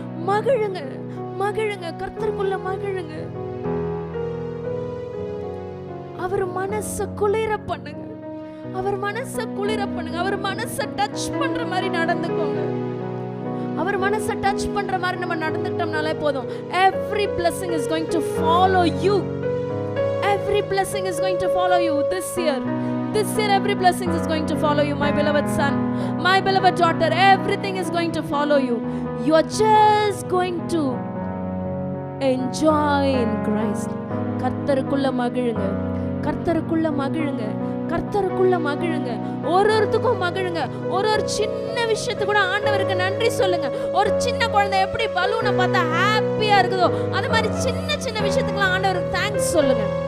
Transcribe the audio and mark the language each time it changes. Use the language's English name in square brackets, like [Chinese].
[Tamil] மகிழுங்க, மகிழுங்க, கர்த்தருக்குள்ள மகிழுங்க. அவர் மனச குளிர பண்ணுங்க. அவர் மனச குளிர பண்ணுங்க. அவர் மனச டச் பண்ற மாதிரி நடந்துக்கோங்க. அவர் மனச டச் பண்ற மாதிரி நம்ம நடந்துட்டோம்னாலே போதும். [English] Every blessing is going to follow you. Every blessing is going to follow you this year. This year every blessing is going to follow you, my beloved son, my beloved daughter. Everything is going to follow you. You are just going to enjoy in Christ. [Tamil] கர்த்தருக்குள்ள மகிழுங்க, கர்த்தருக்குள்ள மகிழுங்க, கர்த்தருக்குள்ள மகிழுங்க. ஒருத்தருக்கும் மகிழுங்க. ஒரு சின்ன விஷயத்துக்கு கூட ஆண்டவருக்கு நன்றி சொல்லுங்க. ஒரு சின்ன குழந்தை எப்படி பலூனை பார்த்தா ஹாப்பியா இருக்குதோ, அது மாதிரி சின்ன சின்ன விஷயத்துக்குலாம் ஆண்டவருக்கு தேங்க்ஸ் சொல்லுங்க.